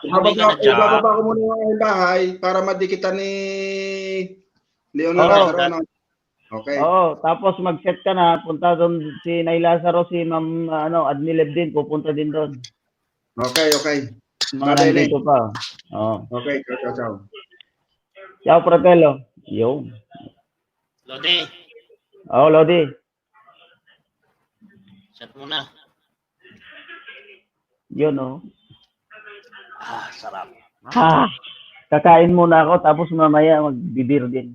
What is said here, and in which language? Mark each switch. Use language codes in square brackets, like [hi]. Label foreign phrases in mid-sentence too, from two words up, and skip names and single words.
[tl] ibababa ko muna yung bahay para madikitan ni Leonardo Lazaro. Okay. Tapos mag-set ka na, punta doon si Nay Lazaro, si Ma'am Admileb din, pupunta din doon. Okay. Mga nandito pa. [it] Okay, ciao. Ciao, Fratello. [tl] Yo. Lodi. Lodi. Set muna. Yun, sarap. Kakain muna ako, tapos mamaya magbibir din.